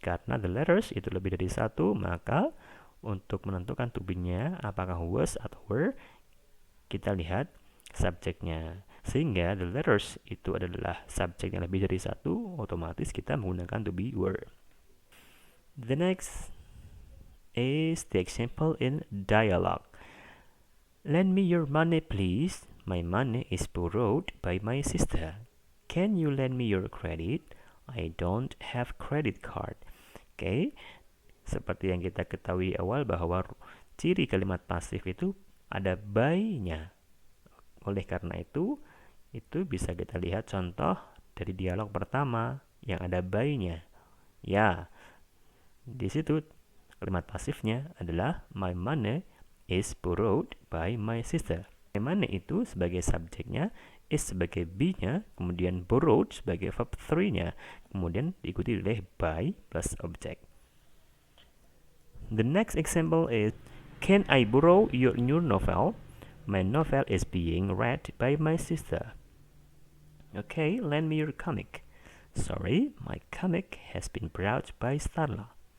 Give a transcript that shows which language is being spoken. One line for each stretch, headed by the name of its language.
Indonesian: Karena
English: the letters
Indonesian: itu lebih dari 1, maka untuk menentukan to be-nya apakah was atau were, kita lihat subjeknya. Sehingga
English: the letters
Indonesian: itu adalah subjek yang lebih dari 1, otomatis kita menggunakan to be were.
English: The next is the example in dialogue. Lend me your money please. My money is borrowed by my sister. Can you lend me your credit? I don't have credit card.
Indonesian: Oke, seperti yang kita ketahui awal bahwa ciri kalimat pasif itu ada by-nya. Oleh karena itu bisa kita lihat contoh dari dialog pertama yang ada by-nya. Ya, di situ kalimat pasifnya adalah
English: my money is borrowed by my sister. My money
Indonesian: itu sebagai subjeknya, is sebagai be-nya, kemudian borrowed sebagai verb 3-nya, kemudian diikuti oleh by plus object.
English: The next example is, can I borrow your new novel? My novel is being read by my sister. Okay, lend me your comic. Sorry, my comic has been brought by Starla.